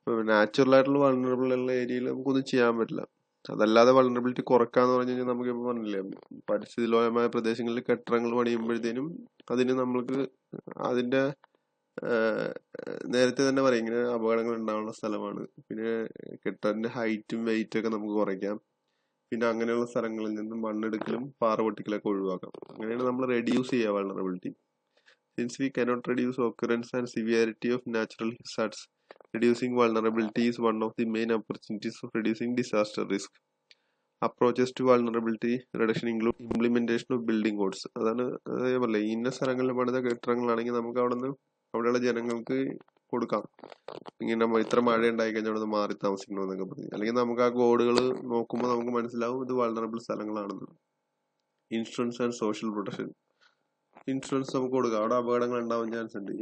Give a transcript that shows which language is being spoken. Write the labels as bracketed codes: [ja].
[ml] Natural ആയിട്ടുള്ള vulnerable ഉള്ള ഏരിയയിൽ നമുക്കൊന്നും ചെയ്യാൻ പറ്റില്ല. അതല്ലാതെ വൾണറബിലിറ്റി കുറക്കാന്ന് പറഞ്ഞു കഴിഞ്ഞാൽ നമുക്ക് ഇപ്പൊ പറഞ്ഞില്ലേ, പരിസ്ഥിതി ലോലമായ പ്രദേശങ്ങളിൽ കെട്ടിടങ്ങൾ പണിയുമ്പോഴത്തേനും അതിന് നമ്മൾക്ക് അതിന്റെ നേരത്തെ തന്നെ പറയും ഇങ്ങനെ അപകടങ്ങൾ ഉണ്ടാവുന്ന സ്ഥലമാണ്, പിന്നെ കെട്ടിടത്തിന്റെ ഹൈറ്റും വെയിറ്റും ഒക്കെ നമുക്ക് കുറയ്ക്കാം, പിന്നെ അങ്ങനെയുള്ള സ്ഥലങ്ങളിൽ നിന്നും മണ്ണെടുക്കലും പാറ പൊട്ടിക്കലൊക്കെ ഒഴിവാക്കാം. അങ്ങനെയാണ് നമ്മൾ റെഡ്യൂസ് ചെയ്യുക vulnerability. [en] Since we cannot reduce occurrence and severity of natural hazards, reducing vulnerability is one of the main opportunities of reducing disaster risk. Approaches to vulnerability reduction include implementation of building codes. [ml] അതാണ് അതേപോലെ ഇന്ന സ്ഥലങ്ങളിൽ പണിത കെട്ടിടങ്ങളാണെങ്കിൽ നമുക്ക് അവിടെയുള്ള ജനങ്ങൾക്ക് കൊടുക്കാം, ഇങ്ങനെ ഇത്ര മഴ ഉണ്ടായി കഴിഞ്ഞാൽ അവിടെ മാറി താമസിക്കണമെന്നൊക്കെ പറഞ്ഞു. അല്ലെങ്കിൽ നമുക്ക് ആ കോഡുകൾ നോക്കുമ്പോൾ നമുക്ക് മനസ്സിലാവും ഇത് vulnerable സ്ഥലങ്ങളാണെന്ന്. [en] insurance and social protection, [ml] insurance നമുക്ക് കൊടുക്കാം, അവിടെ അപകടങ്ങൾ ഉണ്ടാവാൻ ചാൻസ് ഉണ്ട്.